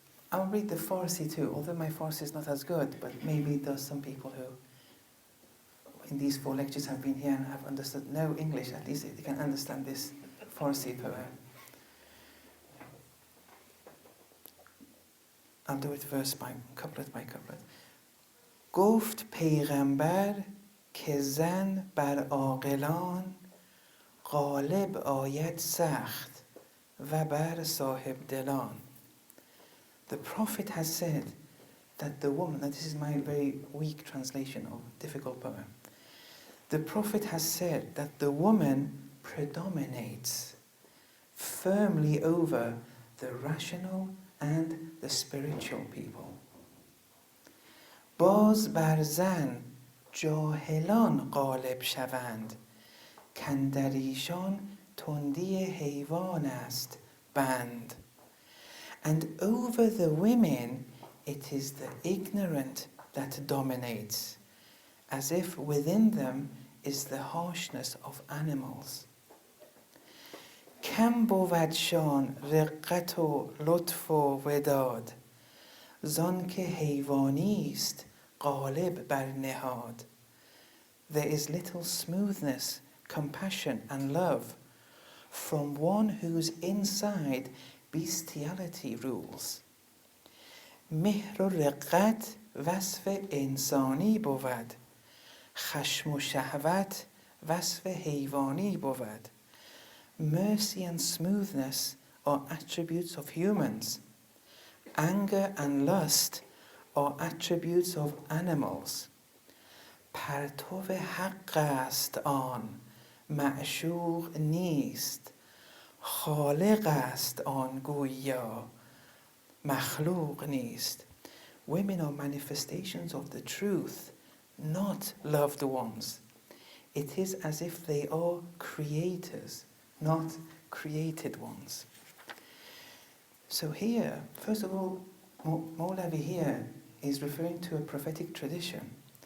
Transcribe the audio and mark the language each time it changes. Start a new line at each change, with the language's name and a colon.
English: I'll read the Farsi too, although my Farsi is not as good, but maybe there's some people who in these 4 lectures have been here and have understood no English, at least they can understand this Farsi poem. I'll do it verse by couplet by couplet.
Persian: گفت پیغمبر که زن بر عاقلان غالب آید سخت و بر صاحب دلان.
English: The Prophet has said that the woman, and this is my very weak translation of a difficult poem. The Prophet has said that the woman predominates firmly over the rational and the spiritual people.
Persian: باز بر زن جاهلان غالب شوند کاندر ایشان تندی حیوان است بند.
English: And over the women it is the ignorant that dominates, as if within them is the harshness of animals.
Persian: کم بودشان رقت و لطف و وداد زان که حیوانی است غالب بر نهاد.
English: There is little smoothness, compassion and love from one whose inside bestiality rules.
Persian: مهر و رقت وصف انسانی بود خشم و شهوت وصف حیوانی بود.
English: Mercy and smoothness are attributes of humans. Anger and lust are attributes of animals.
Persian: پرتو حق است آن معشوق نیست خالق است آن گویا مخلوق نیست.
English: Women are manifestations of the truth, not loved ones. It is as if they are creators, not created ones. So here, first of all, Mawlavi here is referring to a prophetic tradition.